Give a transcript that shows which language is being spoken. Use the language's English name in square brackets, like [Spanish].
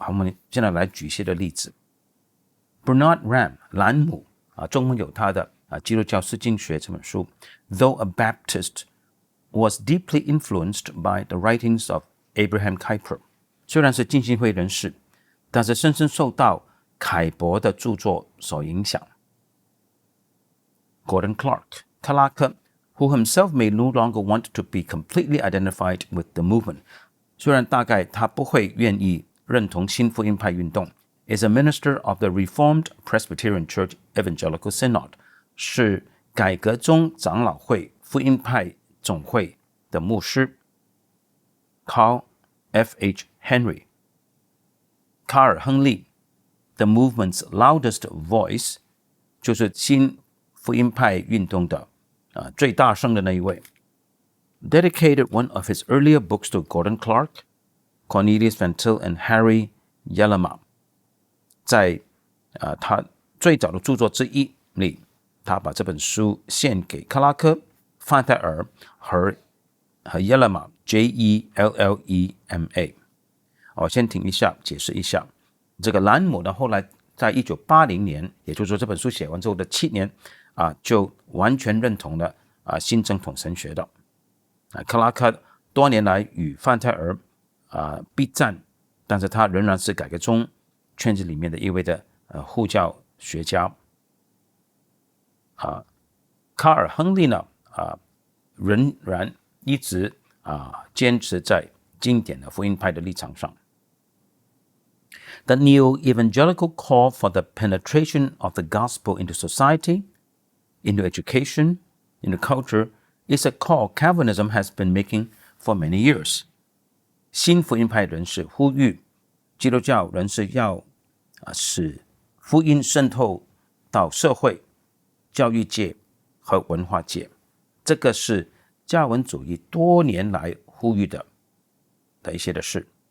[Chinese] 我们现在来举一些的例子。Bernard Ram 兰姆中文有他的基督教释经学这本书 [English] Though a Baptist was deeply influenced by the writings of Abraham Kuyper [Chinese] 虽然是浸信会人士，但是深深受到凯伯的著作所影响。 [English] Gordon Clark 克拉克 who himself may no longer want to be completely identified with the movement [Chinese] 虽然大概他不会愿意认同新福音派运动 [English] is a minister of the Reformed Presbyterian Church Evangelical Synod [Chinese] 是改革宗长老会福音派总会的牧师。 [English] Carl F.H. [Chinese] Henry 卡尔亨利 [English] The movement's loudest voice [Chinese] 就是新福音派运动的最大声的那一位。 [English] Dedicated one of his earlier books to Gordon Clark, Cornelius Van Til and Harvie M [Chinese] 在他最早的著作之一里，他把这本书献给克拉克、范泰尔和耶勒玛 Jellema。我先停一下，解释一下。这个兰姆呢，后来在1980年，也就是说这本书写完之后的7年就完全认同了新正统神学的。克拉克多年来与范泰尔避战，但是他仍然是改革宗圈子里面的一位的护教学家。卡尔亨利呢仍然一直坚持在经典的福音派的立场上。 [English] The neo-evangelical call for the penetration of the gospel into society, into education, into culture is a call Calvinism has been making for many years. [Chinese] 新福音派人士呼吁基督教人士要使福音渗透到社会、教育界和文化界，这个是加尔文主义多年来呼吁的一些的事。